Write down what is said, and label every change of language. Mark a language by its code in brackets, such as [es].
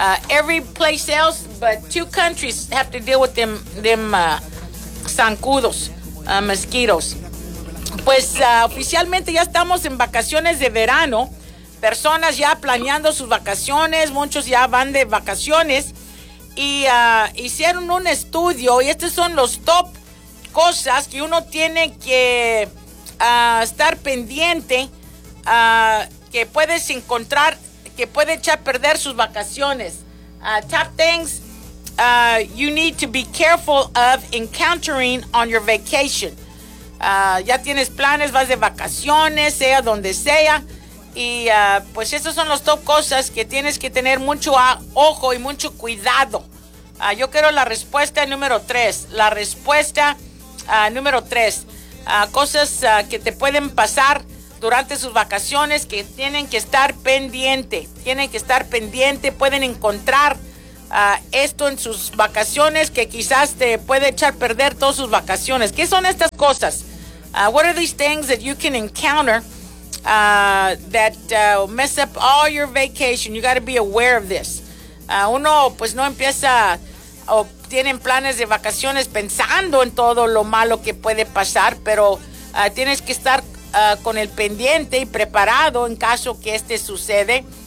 [en] Every place else, but two countries have to deal with them zancudos, mosquitos. [es] Pues oficialmente ya estamos en vacaciones de verano. Personas ya planeando sus vacaciones, muchos ya van de vacaciones. Y hicieron un estudio, y estos son los top cosas que uno tiene que estar pendiente, que puedes encontrar, que puede echar a perder sus vacaciones. [en] Top things you need to be careful of encountering on your vacation. [es] Ya tienes planes, vas de vacaciones, sea donde sea. Y pues esas son las top cosas que tienes que tener mucho ojo y mucho cuidado. Yo quiero la respuesta número 3. La respuesta número 3. Cosas que te pueden pasar durante sus vacaciones que tienen que estar pendiente. Tienen que estar pendiente. Pueden encontrar esto en sus vacaciones que quizás te puede echar a perder todas sus vacaciones. ¿Qué son estas cosas? [en] What are these things that you can encounter that mess up all your vacation? You got to be aware of this. [es] Uno pues no empieza o tienen planes de vacaciones pensando en todo lo malo que puede pasar, pero tienes que estar con el pendiente y preparado en caso que este sucede.